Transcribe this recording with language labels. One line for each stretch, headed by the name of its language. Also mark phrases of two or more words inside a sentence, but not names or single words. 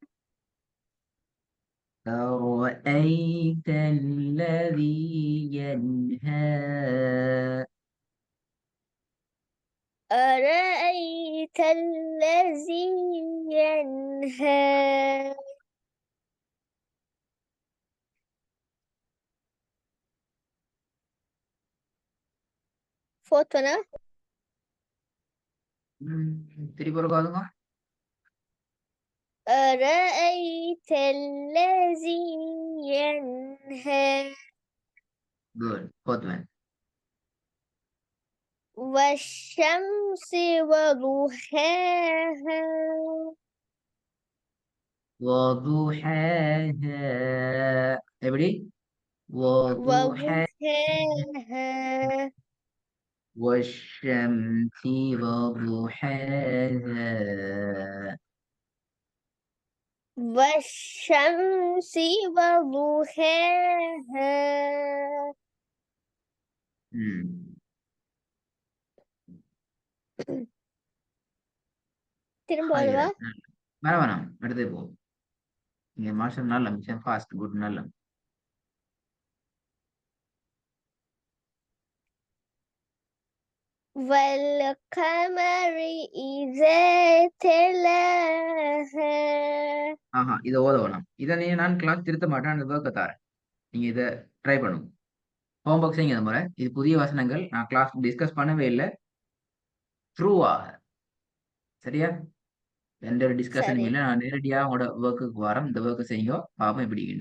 Arabic: أرأيت الذي ينهى. أرأيت الذي ينهى. فوتنا.
Tamil: திருப்பி ஒரு பாருங்க.
Arabic: أرأيت الذي ينهى.
English: Good. Fourth one.
Arabic: والشمس وضحاها. وضحاها.
Tamil: எப்படி? وضحاها.
Arabic: وضحاها. والشمس وضحاها. والشمس وضحاها.
Tamil: திரும்ப வருவா. வேணாம், அடுத்து போ. இங்க மாஸ்டர் நல்ல மிச்சம்
English: fast good
Tamil: நல்ல.
Arabic: والقمر إذا تلاها.
Tamil: இதை ஓத வேணாம். இதை நான் கிளாஸ் திருத்த மாட்டேன், அந்த ஒர்க்கை தரேன். நீங்க இதை ட்ரை பண்ணுங்க. ஹோம்ஒர்க் செய்யுங்க இந்த முறை. இது புதிய வசனங்கள், நான் கிளாஸ் டிஸ்கஸ் பண்ணவே இல்லை. த்ரூவாக சரியா? எந்த ஒரு டிஸ்கஷனும் இல்லை. நான் நேரடியாக உங்களோட ஒர்க்குக்கு வரேன். இந்த ஒர்க்கை செய்யுங்க, பாப்போம் எப்படிங்கிட்டு.